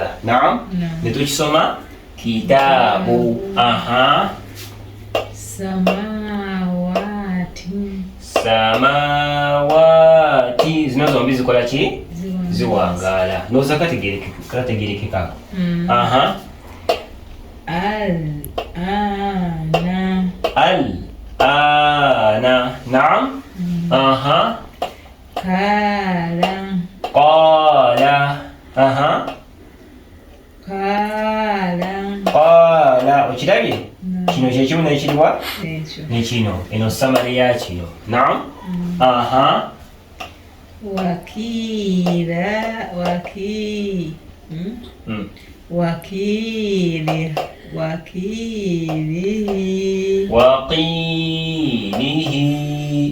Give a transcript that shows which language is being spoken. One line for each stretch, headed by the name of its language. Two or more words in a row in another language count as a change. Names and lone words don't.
Ganda: Naam, netukisoma kitabu. Aha, samawati zino zombi zikola ki? Ziwangala. Noza kategerekeka. Aha, al-ana. Naam. Aha, qala. Aha, qala. Okirabye kino kyekimu nekiriwa nekino, eno samale ya kino. Naam. Aha, waqilihi.